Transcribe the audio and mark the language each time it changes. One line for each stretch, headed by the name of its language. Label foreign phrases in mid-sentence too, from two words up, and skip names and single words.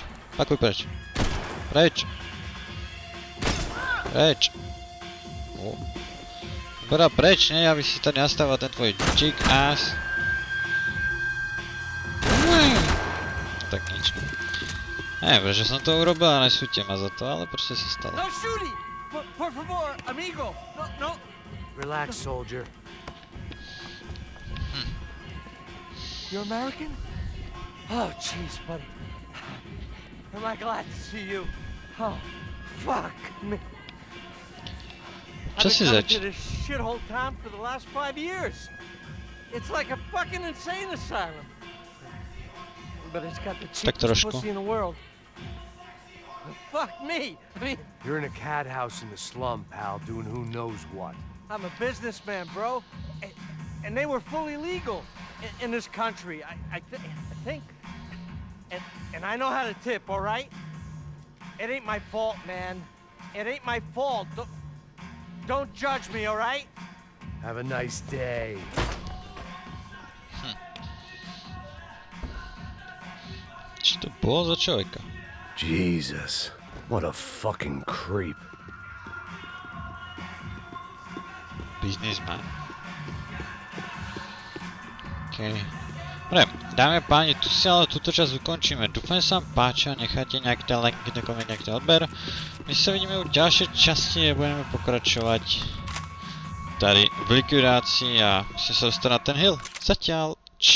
Slovak: Pakuj preč. Preč. Preč. Bora preč, ne, aby si tady nastával ten tvoj
English: chick ass.
Slovak: Tak nič. Neviem, že som to urobil a nesúďte ma za to, ale proste sa stalo.
English: No shooting!
Spanish: Por favor, amigo!
English: No. Relax, soldier. You're American? Oh, jeez, buddy. Am I glad to see you? Oh, fuck me.
Slovak: Čo si
English: I've been
Slovak: zač?
English: coming to this shithole town for the last 5 years. It's like a fucking insane asylum. But it's got the cheapest pussy in the world. Fuck me! I mean, You're in a cat house in the slum, pal, doing who knows what. I'm a businessman, bro. And they were fully legal in this country. I think. And I know how to tip, all right? It ain't my fault, man. It ain't my fault. Don't judge me, all right? Have a nice day.
Slovak: Čo to bolo za človeka?
English: Jesus, what a fucking creep. Businessman. OK.
Slovak: Dobre, dámy a páni, tu si ale túto časť ukončíme. Dúfam, že sa vám páčia, nechajte nejaký ten like, nejaký koment, nejaký ten odber. My sa vidíme u ďalšej časti a budeme pokračovať tady v likvidácii a musím sa dostať na ten hill.